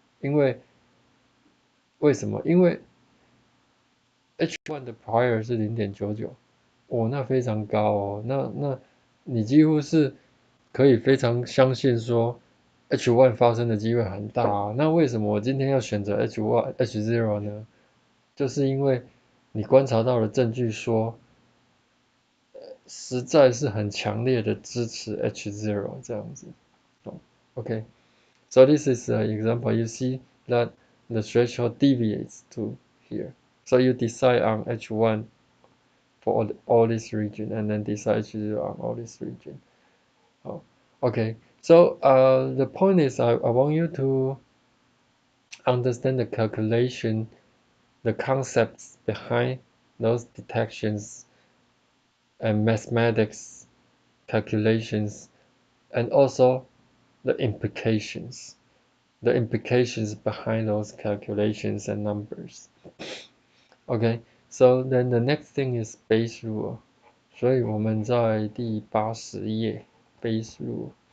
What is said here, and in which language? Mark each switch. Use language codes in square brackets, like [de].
[zh] 因为为什么？因为 H1 的 prior 是0.99，哦，那非常高哦，那你几乎是可以非常相信说 H1 发生的机会很大啊。那为什么我今天要选择 H0 呢？就是因为你观察到的证据说，实在是很强烈的支持 H0 这样子。 [en] Okay, so this is an example. You see that the threshold deviates to here. So you decide on H1 for all this region and then decide H0 on all this region. Oh, okay, so the point is I want you to understand the calculation, the concepts behind those detections and mathematics calculations, and also the implications behind those calculations and numbers. Okay, so then the next thing is base rule. [zh] 所以我们在第80页 base rule.